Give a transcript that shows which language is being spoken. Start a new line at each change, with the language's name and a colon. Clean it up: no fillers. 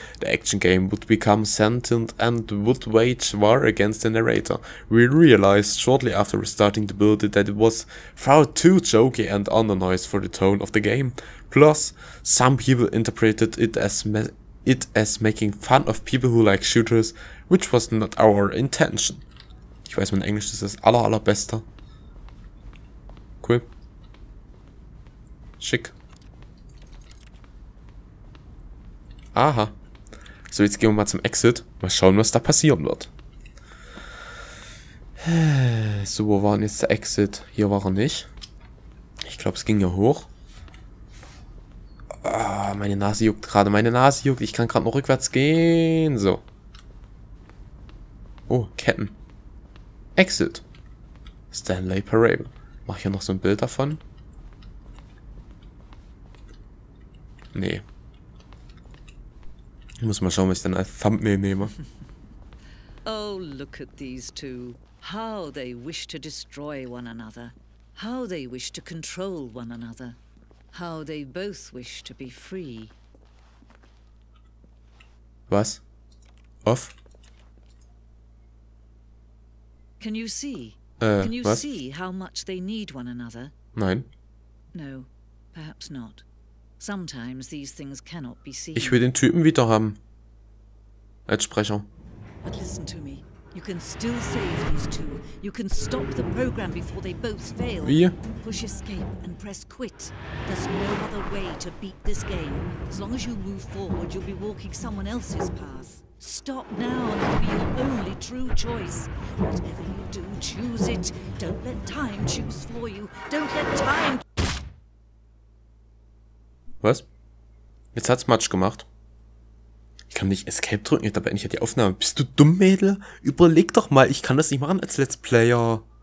English: The action game would become sentient and would wage war against the narrator. We realized shortly after restarting the build that it was far too jokey and undernoised for the tone of the game. Plus, some people interpreted it as making fun of people who like shooters, which was not our intention.
German: Ich weiß, mein Englisch ist das allerbeste. Cool. Schick. Aha. So, jetzt gehen wir mal zum Exit. Mal schauen, was da passieren wird. So, wo war denn jetzt der Exit? Hier war er nicht. Ich glaube, es ging ja hoch. Ah, meine Nase juckt gerade. Meine Nase juckt. Ich kann gerade noch rückwärts gehen. So. Oh, Ketten. Exit. Stanley Parable. Mach hier noch so ein Bild davon. Nee. Ich muss mal schauen, was ich dann als Thumbnail nehme.
English: Oh, look at these two. How they wish to destroy one another. How they wish to control one another. How they both wish to be free.
German: Was? Off?
English: Can you see? Can you
German: was?
English: see how much they need one another?
German: Nein.
English: No, perhaps not. Sometimes these things cannot be seen.
German: Ich will den Typen wieder haben. Als Sprecher.
English: But listen to me. You can still save these two. You can stop the program before they both fail.
German: Wie?
English: Push escape and press quit. There's no other way to beat this game. As long as you move forward, you'll be walking someone else's path. Stop now and it'll be your only true choice. Whatever you do, choose it. Don't let time choose for you. Don't let time...
German: Was? Jetzt hat's Matsch gemacht. Ich kann nicht Escape drücken, jetzt beende ich ja die Aufnahme. Bist du dumm, Mädel? Überleg doch mal, ich kann das nicht machen als Let's Player.